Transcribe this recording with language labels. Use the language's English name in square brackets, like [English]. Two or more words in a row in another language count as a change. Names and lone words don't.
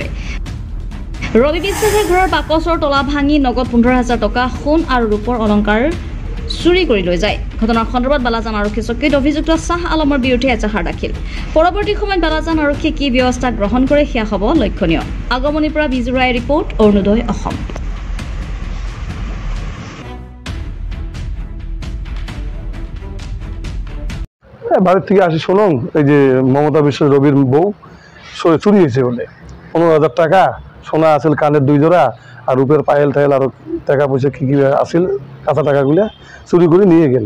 [Assamese] ৰবি বিশ্বাসে ঘৰৰ বাকচৰ তলা ভাঙি নগদ 15,000 টকা সোণ আৰু ৰূপৰ অলংকাৰ চুৰি কৰি লৈ যায়। ঘটনাৰ সন্দৰ্ভত বালাজান আৰক্ষী চকীত অভিযুক্ত শ্বাহ আলমৰ বিৰুদ্ধে এজাহাৰ দাখিল। পৰৱৰ্তী সময়ত বালাজান আৰক্ষীয়ে কি ব্যৱস্থা গ্ৰহণ কৰে সেয়া হ'ব লক্ষণীয়। আগমনিৰ পৰা বিজু ৰায় ৰিপৰ্ট, অৰুণোদয় অসম। [Bangla] বাড়ির থেকে আসি শুনুন, এই যে মমতা বিশ্ব রবির বউ চুরি হয়েছে বলে 15,000 টাকা, সোনা আছিল কানের 2 জোড়া, আর রূপের পায়েল টাইল আর টাকা পয়সা কি আছিল কাঁচা টাকাগুলো চুরি করে নিয়ে গেল।